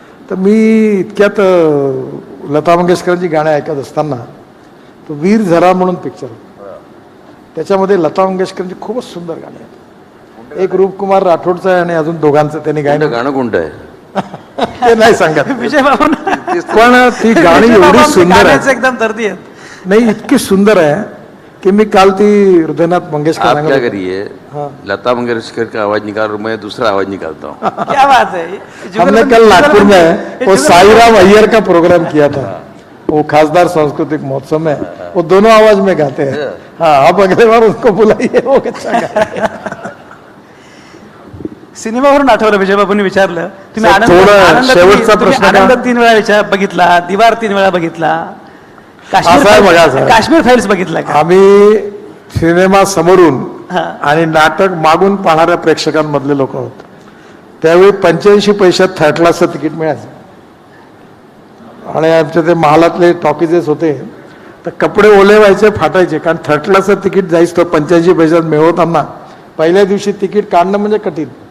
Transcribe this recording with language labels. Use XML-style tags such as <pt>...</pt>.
<mr>तर मी इतक्यात लता मंगेशकरांची गाणी ऐकत असताना तो वीर झरा म्हणून पिक्चर, त्याच्यामध्ये लता मंगेशकरांची खूपच सुंदर गाणी आहेत. एक रूपकुमार राठोडचं आहे आणि अजून दोघांचं त्यांनी गाणं कोणतं आहे ते नाही सांगत. विजयबाबू पण ती गाणी एवढी सुंदर आहे, एकदम दर्दी आहेत. नाही इतकी सुंदर आहे कि मैं काल थी हृदयनाथ मंगेशकर.</mr> <hi>आप क्या करिए, लता मंगेशकर का आवाज निकाल रहा हूं, मैं दूसरा आवाज निकालता हूँ. क्या बात है. हमने कल नागपुर में वो साईराम अय्यर का प्रोग्राम किया था, वो खासदार सांस्कृतिक महोत्सव में, वो दोनों आवाज में गाते हैं. हाँ, आप अगले बार उसको बुलाइए, वो अच्छा गाएगा.</hi> <mr>सिनेमावरून आठवलं, विजयबाबूंनी विचारलं तुम्ही सर, थोडं शेवटचा प्रश्न का? आनंद 3 वेळा बघितला, दिवार 3 वेळा बघितला, असं आहे बघा सर. काश्मीर फाईल्स बघितला का? आम्ही सिनेमा समोरून हा. आणि नाटक मागून पाहणाऱ्या प्रेक्षकांमधले लोक आहोत. त्यावेळी 85 पैशात थर्ड क्लासचं तिकीट मिळायचं आणि आमच्या ते महालातले टॉकीजेस होते तर कपडे ओले व्हायचे, फाटायचे, कारण थर्ड क्लासचं तिकीट जायच तो 85 पैशात मिळवताना पहिल्या दिवशी तिकीट काढणं म्हणजे कठीण.</mr>